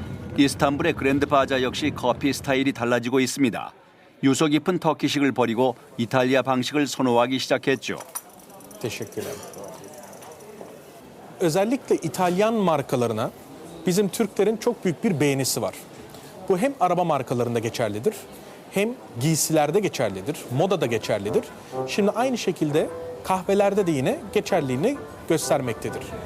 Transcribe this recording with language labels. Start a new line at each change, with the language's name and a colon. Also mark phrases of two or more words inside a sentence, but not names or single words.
Korean: 이스탄불의 그랜드 바자 역시 커피 스타일이 달라지고 있습니다. 유서 깊은 터키식을 버리고 이탈리아 방식을 선호하기 시작했죠.
Turkish: Teşekkürler. Özellikle İtalyan markalarına bizim Türklerin çok büyük bir beğenisi var. Bu hem araba markalarında geçerlidir, hem giysilerde geçerlidir, modada geçerlidir. Şimdi aynı şekilde kahvelerde de yine geçerliliğini göstermektedir.